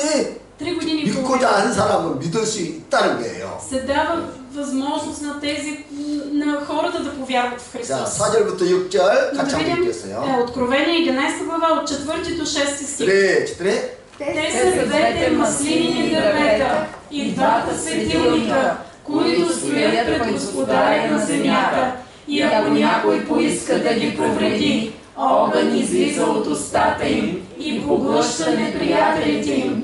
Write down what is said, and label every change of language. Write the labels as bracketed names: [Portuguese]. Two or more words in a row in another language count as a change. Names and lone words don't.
[Bulgarian] 3 години и [Korean] 믿고자 [Bulgarian] половина [Korean] 하는 사람은 믿을 수 있다는 거예요. [Bulgarian] се дава възможност на хората да повярват в [Korean] 자, [Bulgarian] Христос. [Korean] 4절부터 6절 [Bulgarian] Но [Korean] 같이 [Bulgarian] да [Korean] 한번 [Bulgarian] видим [Korean] 읽겠어요. [Bulgarian] Откровение 11 глава от 4 до 6 стих. [Korean] 그래, 그래. [Bulgarian] Те са двете маслинини дървета и двата светилника, които стоят пред Господаря на земята. И ако някой поиска да ги повреди, огън излиза от устата им и поглъща неприятелите им.